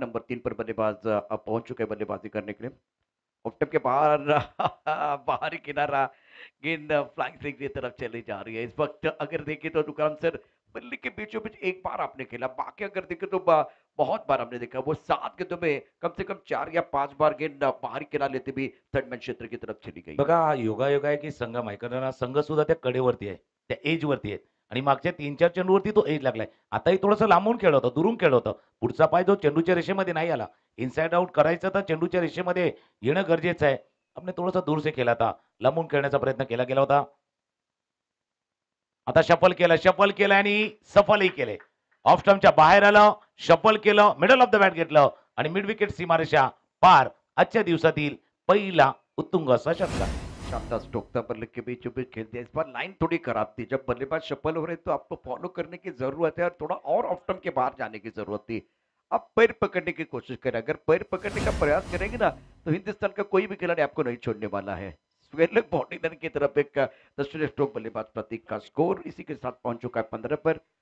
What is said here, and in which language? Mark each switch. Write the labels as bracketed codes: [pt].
[hi] Number 3 पर बल्लेबाज अब पहुंच चुके हैं बल्लेबाजी करने के लिए। ऑफ के बाहर बाहरी किनारा, गेंद फ्लाइंग स्विंग की तरफ चली जा रही है। इस वक्त अगर देखें तो दुकान सर बल्ले के बीचों बीच एक बार आपने खेला, बाकी अगर देखें तो बहुत बार हमने देखा। वो 7 गेंदों में कम से कम 4 या 5 बार गेंद बाहरी किनारा लेते भी थर्ड मैन क्षेत्र की तरफ चली गई। [mr] बघा, हा योगायोग आहे की संगम आहे. कारण हा संघ सुद्धा त्या कडेवरती आहे. त्या एजवरती आहे आणि मागच्या 3-4 चेंडूवरती तो एज लागलाय. आताही थोडंसं लांबून खेळलं होतं, दुरून खेळलं होतं. पुढचा पाय जो चेंडूच्या रेषेमध्ये नाही आला. इनसाइड आउट करायचं तर चेंडूच्या रेषेमध्ये येणं गरजेचं आहे. [hi] आपने थोडासा दूर से [mr] खेळला होता. लांबून खेळण्याचा प्रयत्न केला गेला होता. आता शफल केलं आणि सफलही केले. ऑफ स्टंपच्या बाहेर आलं, शफल केलं, मिडल ऑफ द बॅट घेतलं आणि मिड विकेट सीमारेषा पार. आजच्या दिवसातील पहिला उत्तुंग असा षटकार. [hi] शानदार स्ट्रोक था, बल्ले के बीचों बीच खेल दिया। इस बार लाइन थोड़ी खराब थी। जब बल्लेबाज सफल हो रहे तो आपको फॉलो करने की जरूरत है और थोड़ा और ऑफ स्टंप के बाहर जाने की जरूरत थी। आप पैर पकड़ने की कोशिश करें। अगर पैर पकड़ने का प्रयास करेंगे ना तो हिंदुस्तान का कोई भी खिलाड़ी आपको नहीं छोड़ने वाला है। स्वेलक बॉडी लाइन की तरफ एक दक्षिण स्ट्रोक बल्लेबाज प्रतीक का स्कोर इसी के साथ पहुंच चुका है 15 पर।